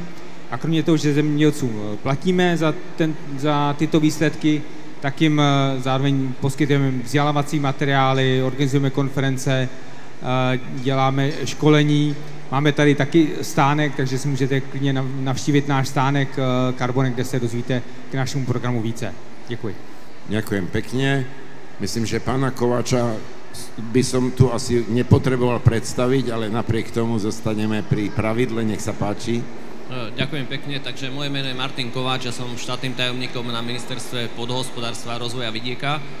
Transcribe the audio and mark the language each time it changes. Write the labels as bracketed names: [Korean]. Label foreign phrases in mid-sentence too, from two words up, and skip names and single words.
[Czech] A kromě toho, že zemědělcům platíme za tyto výsledky, tak jim zároveň poskytujeme vzdělávací materiály, organizujeme konference, děláme školení. Máme tady taky stánek, takže si můžete klidně navštívit náš stánek Carbonek, kde se dozvíte k našemu programu více. Děkuji. [Slovak] Ďakujem pekne. Myslím, že pána Kováča by som tu asi nepotreboval predstaviť, ale napriek tomu zostaneme pri pravidle. Nech sa páči. Ďakujem pekne, takže moje meno je Martin Kováč, ja som štátnym tajomníkom na ministerstve pôdohospodárstva a rozvoja vidieka.